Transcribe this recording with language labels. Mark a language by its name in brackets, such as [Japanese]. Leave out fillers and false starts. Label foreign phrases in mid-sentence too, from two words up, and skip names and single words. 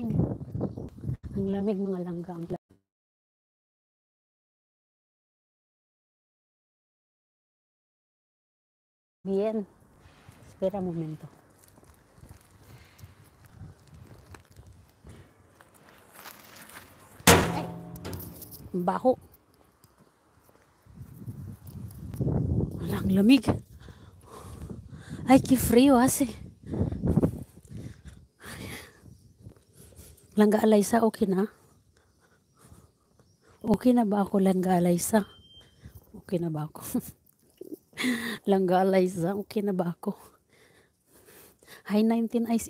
[Filipino] Ang lamig, mga langga. [Spanish] Bien. Espera un momento. [Filipino] Ay, baho. Walang lamig. Ay, [Spanish] qué frío hace. [Filipino] Langga Alaysa, okay na? Okay na ba ako, Langga Alaysa? Okay na ba ako? Langga Alaysa, okay na ba ako? [English] Hi, 19 Eyes.